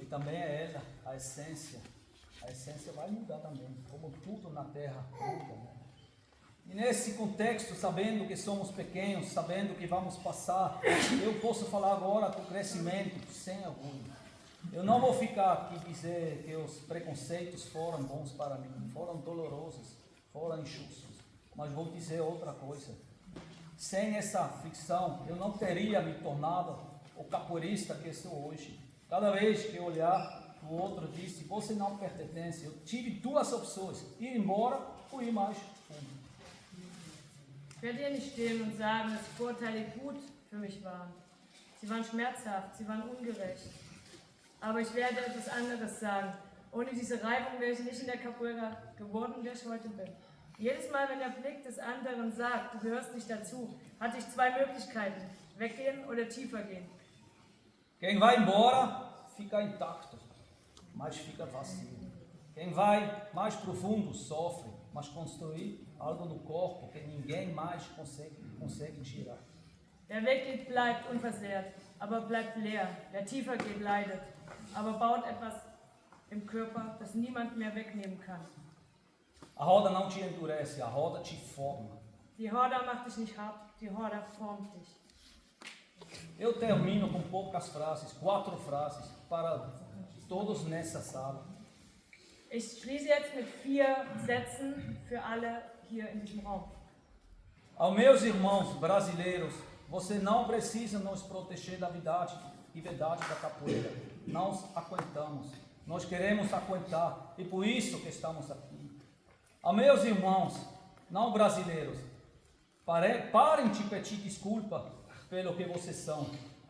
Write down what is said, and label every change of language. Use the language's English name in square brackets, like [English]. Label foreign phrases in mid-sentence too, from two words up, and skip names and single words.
[Portuguese] E também é ela, a essência. A essência vai mudar também, como tudo na Terra muda, né? E nesse contexto, sabendo que somos pequenos, sabendo que vamos passar, eu posso falar agora do crescimento sem orgulho. Eu não vou ficar aqui dizer que os preconceitos foram bons para mim, foram dolorosos, foram injustos, mas vou dizer outra coisa. Sem essa fricção, eu não teria me tornado o capoeirista que sou hoje. Cada vez que eu olhar, o outro disse, você não pertence. Eu tive duas opções, ir embora ou ir mais fundo. [German] Ich werde hier nicht stehen und sagen, dass die Vorurteile gut für mich waren. Sie waren schmerzhaft, sie waren ungerecht. Aber ich werde etwas anderes sagen. Ohne diese Reibung wäre ich nicht in der Capoeira geworden, der ich heute bin. Jedes Mal, wenn der Blick des anderen sagt, du gehörst nicht dazu, hatte ich zwei Möglichkeiten, weggehen oder tiefer gehen. [Portuguese] Quem vai embora, fica intacto, mas fica vazio. Quem vai mais profundo, sofre, mas construir algo no corpo que ninguém mais consegue tirar. [German] Wer weggeht, bleibt unversehrt, aber bleibt leer. Wer tiefer geht, leidet, aber baut etwas im Körper, das niemand mehr wegnehmen kann. [Portuguese] A roda não te endurece, a roda te forma. [German] Die Horda macht dich nicht hart, die Horda formt dich. [Portuguese] Eu termino com poucas frases, 4 frases, para todos nessa sala. [German] Ich schließe jetzt mit 4 Sätzen für alle hier in diesem Raum. [Portuguese] Aos meus irmãos brasileiros, você não precisa nos proteger da verdade da capoeira. Nós aguentamos, nós queremos aguentar e por isso que estamos aqui. Aos meus irmãos não brasileiros, parem de pedir desculpa pelo que vocês são.